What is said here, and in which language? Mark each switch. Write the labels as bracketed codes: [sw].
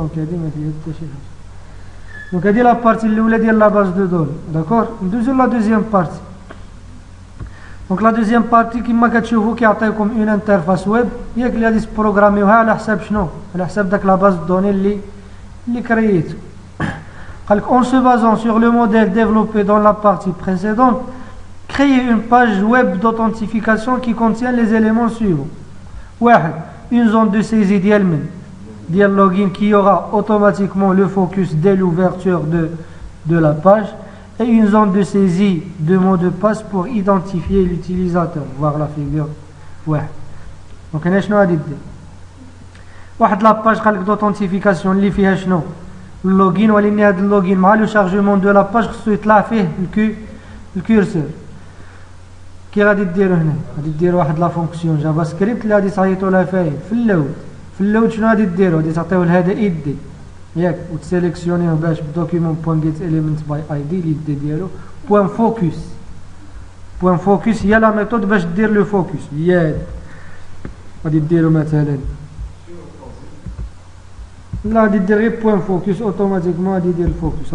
[ar] دونك هادي ما فيها حتى شي حاجه. دونك هادي لا بارتي الاولى ديال لا باز دو دوني داكور. ندوزو لا دوزيام بارتي. دونك لا دوزيام بارتي كيما كتشوفوا كيعطيكم اون انترفاس ويب ياك اللي غادي تبروغراميوها على حساب شنو على حساب داك لا باز دو دوني اللي créé. [fr] En se basant sur le modèle développé dans la partie précédente, créer une page web d'authentification qui contient les éléments suivants. Une zone de saisie dial login qui aura automatiquement le focus dès l'ouverture de la page et une zone de saisie de mot de passe pour identifier l'utilisateur. Voir la figure. Donc, on a [ar] واحد لاباج قالك دوثنتيفيكاسيون اللي فيها شنو اللوغين ولكن هذا اللوغين مع لو شارجمون دو لاباج خصو يطلع فيه الكورسور. كي غادي ديرو هنا غادي ديروا واحد لا فونكسيون جافا سكريبت اللي غادي تعيطوا لها فاين في اللود شنو غادي ديروا غادي تعطيوه لهذا ايدي ياك وتسيليكسيونيوه باش بدوكيمون بوين جيت اليمنت باي اي دي ليدي ديالو بوين فوكس هي لا ميثود باش دير لو فوكس هي غادي ديروا مثلا لا غادي دير غير بوين فوكس اوتوماتيكمون غادي يدير الفوكس.